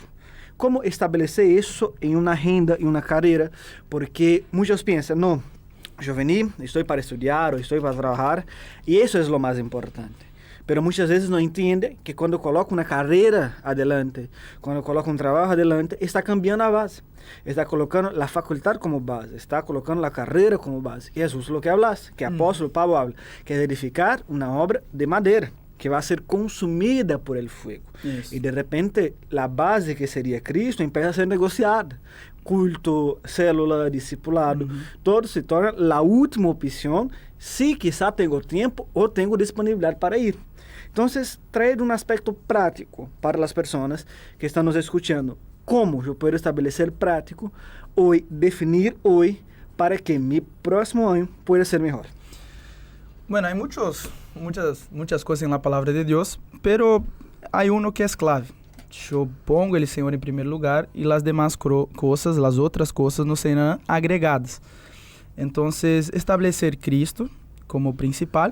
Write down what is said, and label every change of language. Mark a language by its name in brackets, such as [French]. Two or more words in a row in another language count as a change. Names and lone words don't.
[Portuguese] Como estabelecer isso em uma renda, em uma carreira, porque muitos pensam, não, eu vim, estou para estudar ou estou para trabalhar, e isso é o mais importante. Pero muitas vezes não entende que quando coloca uma carreira adelante, quando coloca um trabalho adelante, está cambiando a base. Está colocando a faculdade como base, está colocando a carreira como base. E é isso o que hablas, que o apóstolo Pablo habla, que é edificar uma obra de madeira, que vai ser consumida [Spanish] por el fuego. [Portuguese] Yes. E de repente, a base que seria Cristo, começa a ser negociada. Culto, célula, discipulado, todo se torna a última opção, se quizá tenho tempo ou tenho disponibilidade para ir. Então, trazer um aspecto prático para as pessoas que estão nos escutando. Como eu posso estabelecer prático hoje, definir hoje, para que meu próximo ano possa ser melhor? [Spanish] Bueno, hay muchas cosas en la palabra de Dios, pero hay uno que es clave. Yo pongo el Señor en primer lugar y las demás cosas, las otras cosas nos serán agregadas. Entonces, establecer Cristo como principal.